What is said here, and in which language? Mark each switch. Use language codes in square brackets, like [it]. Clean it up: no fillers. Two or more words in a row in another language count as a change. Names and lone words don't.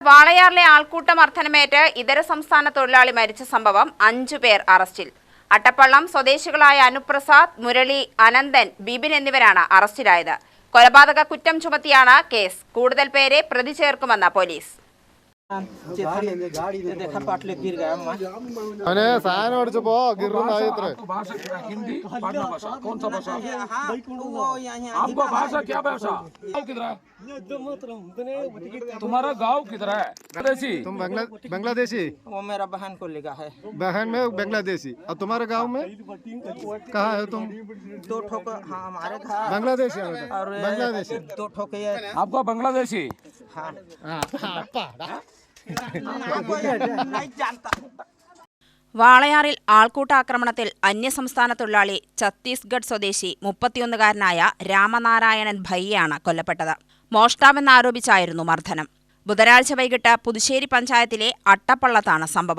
[ml] വാളയാറിലെ ആൾക്കൂട്ട മർദ്ദനമേറ്റ് ഇതര സംസ്ഥാന തൊഴിലാളി മരിച്ച സംഭവം 5 പേർ അറസ്റ്റിൽ. അട്ടപ്പള്ളം സ്വദേശികളായ അനുപ്രസാദ്, മുരളി, അനന്തൻ, ബിബിൻ എന്നിവരാണ് അറസ്റ്റിലായത്. കൊലപാതക കുറ്റം ചുമത്തിയാണ് കേസ്. കൂടുതൽ പേരെ പ്രതി ചേർക്കുമെന്ന് പോലീസ്. [hi] तुम्हारा गांव किधर है? तुम बांग्लादेशी? वो मेरा बहन को लिखा है। बहन में बांग्लादेशी। और तुम्हारे गांव में कहाँ है तुम? 2 ठोक हाँ हमारे घर बांग्लादेशी और बांग्लादेशी 2 ठोक आपका बांग्लादेशी? हाँ [ml] വാളയാറിൽ ആൾക്കൂട്ടാക്രമണത്തിൽ അന്യസംസ്ഥാന തൊഴിലാളി ഛത്തീസ്ഗഡ് സ്വദേശി 31-കാരനായ രാമനാരായണൻ ഭയ്യയാണ് കൊല്ലപ്പെട്ടത്. മോഷ്ടാവെന്നാരോപിച്ചായിരുന്നു മർദ്ദനം. ബുധനാഴ്ച വൈകിട്ട് പുതുശ്ശേരി പഞ്ചായത്തിലെ അട്ടപ്പള്ളത്താണ് സംഭവം.